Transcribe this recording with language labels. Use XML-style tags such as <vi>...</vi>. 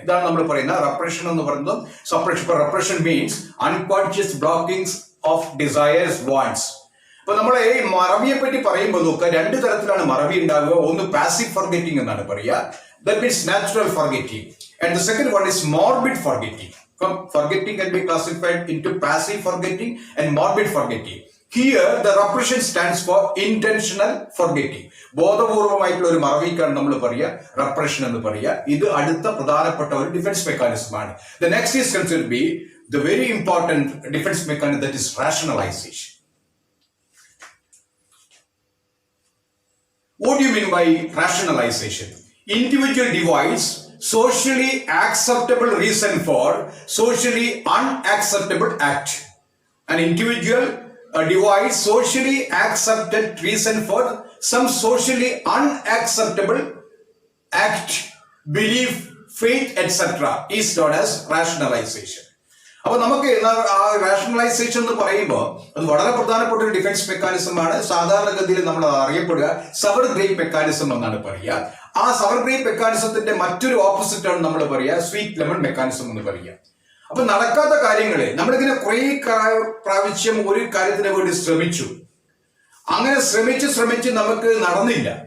<ml>ഇതാണ് നമ്മൾ പറയുന്ന റെപ്രഷൻ എന്ന് പറയുന്നത്.</ml> <en>Suppression, repression means unconscious blockings of desires, wants.</en> <ml>അപ്പൊ നമ്മളെ ഈ മറവിയെ പറ്റി പറയുമ്പോൾ നോക്കുക, രണ്ട് തരത്തിലാണ് മറവി ഉണ്ടാവുക.</ml> <en>ഒന്ന് passive forgetting</en> <ml>എന്നാണ് പറയുക,</ml> <en>That means natural forgetting, and the second one is morbid forgetting. Forgetting can be classified into passive forgetting and morbid forgetting. Here the repression stands for intentional forgetting.</en> <ml>ബോധപൂർവമായിട്ടുള്ള ഒരു മറവിക്കാണ് നമ്മൾ പറയുക റെപ്രഷൻ എന്ന് പറയുക. ഇത് അടുത്ത പ്രധാനപ്പെട്ട ഒരു ഡിഫൻസ് മെക്കാനിസം ആണ്.</ml> <en>The next is considered to be the very important defense mechanism, that is rationalization. What do you mean by rationalization? Individual devise socially acceptable reason for socially unacceptable act. An individual devise socially accepted reason for some socially unacceptable act, belief, faith, etc. is known as rationalization.</en> <ml>അപ്പൊ നമുക്ക് rationalisation എന്ന് പറയുമ്പോൾ അത് വളരെ പ്രധാനപ്പെട്ട ഒരു defence mechanism ആണ്. സാധാരണഗതിയിൽ നമ്മൾ അറിയപ്പെടുക സവർ ഗ്രേപ്പ് മെക്കാനിസം എന്നാണ് പറയുക. ആ സവർ ഗ്രേപ്പ് മെക്കാനിസത്തിന്റെ മറ്റൊരു ഓപ്പോസിറ്റ് ആണ് നമ്മൾ പറയുക സ്വീറ്റ് ലെമൺ മെക്കാനിസം എന്ന് പറയുക. അപ്പൊ നടക്കാത്ത കാര്യങ്ങളെ നമ്മളിങ്ങനെ കുറെ പ്രാവശ്യം ഒരു കാര്യത്തിന് വേണ്ടി ശ്രമിച്ചു, അങ്ങനെ ശ്രമിച്ച് നമുക്ക് നടന്നില്ല.</ml>